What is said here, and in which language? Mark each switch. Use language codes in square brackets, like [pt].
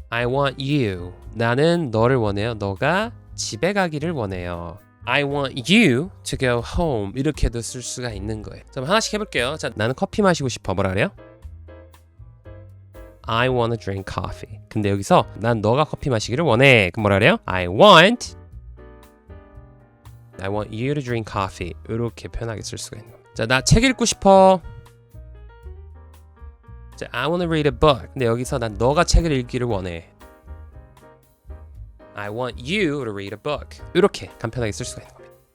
[en] I want you. [ko] 나는 너를 원해요. 너가 집에 가기를 원해요. [en] I want you to go home. [ko] 이렇게도 쓸 수가 있는 거예요. 자, 하나씩 해볼게요. 자, 나는 커피 마시고 싶어. 뭐라 그래요? [en] I wanna drink coffee. [ko] 근데 여기서 난 너가 커피 마시기를 원해. 그럼 뭐라 그래요? [en] I want you to drink coffee. [ko] 이렇게 편하게 쓸 수가 있는 겁니다. 자, 나 책 읽고 싶어. [en] 자, I wanna read a book. 근데 여기서 난 너가 책을 읽기를 원해. I want you to read a book. [ko] 이렇게 간편하게 쓸 수가 있는 겁니다.